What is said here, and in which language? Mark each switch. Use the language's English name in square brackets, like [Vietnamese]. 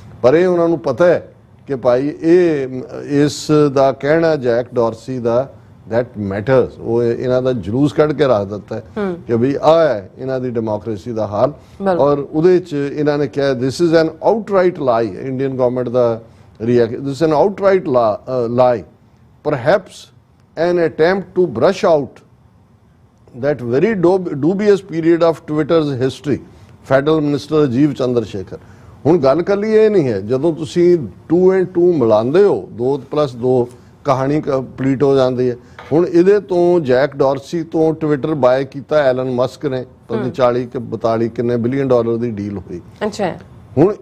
[Punjabi] ਪਰ ਇਹ ਉਹਨਾਂ ਨੂੰ ਪਤਾ ਹੈ ਕਿ ਭਾਈ ਇਹ ਇਸ ਦਾ ਕਹਿਣਾ Jack Dorsey ਦਾ [English] that matters, [Punjabi] ਉਹ ਇਹਨਾਂ ਦਾ ਜਲੂਸ ਕੱਢ ਕੇ ਰੱਖ ਦਿੱਤਾ ਕਿ ਵੀ ਆ ਹੈ ਇਹਨਾਂ ਦੀ ਡੈਮੋਕ੍ਰੇਸੀ ਦਾ ਹਾਲ। ਔਰ ਉਹਦੇ 'ਚ ਇਹਨਾਂ ਨੇ ਕਿਹਾ [English] this is an outright lie, [Punjabi] Indian government ਦਾ [English] This is an outright lie. Perhaps an attempt to brush out that very dubious period of Twitter's history. Federal Minister Rajiv Chandrasekhar. [Punjabi] ਹੁਣ ਗੱਲ ਕੱਲੀ ਇਹ ਨਹੀਂ ਹੈ, ਜਦੋਂ ਤੁਸੀਂ 2 and 2 ਮਿਲਾਉਂਦੇ ਹੋ 2+2 ਕਹਾਣੀ ਕੰਪਲੀਟ ਹੋ ਜਾਂਦੀ ਹੈ। ਹੁਣ ਇਹਦੇ ਤੋਂ ਜੈਕ ਡਾਰਸੀ ਤੋਂ ਟਵਿੱਟਰ ਬਾਏ ਕੀਤਾ ਐਲਨ ਮਸਕ ਨੇ, 40 ਕਿ 42 ਕਿੰਨੇ ਬਿਲੀਅਨ ਡਾਲਰ ਦੀ ਡੀਲ ਹੋਈ। ਅੱਛਾ, ਹੁਣ